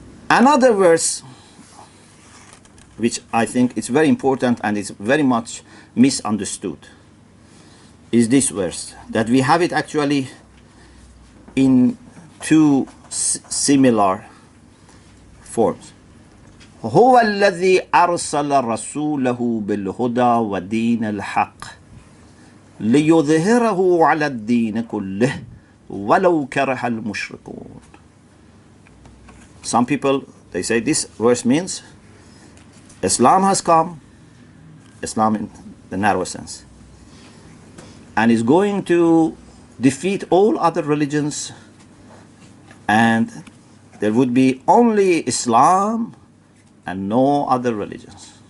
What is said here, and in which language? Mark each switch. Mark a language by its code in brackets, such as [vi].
[en] Another verse, which I think is very important and is very much misunderstood, is this verse, that we have it actually in two similar forms. [ar] هو الذي أرسل رسوله بالهدى ودين الحق ليظهره على الدين كله ولو كره المشركون. [en] Some people, they say this verse means Islam has come, Islam in the narrow sense, and is going to defeat all other religions, and there would be only Islam and no other religions.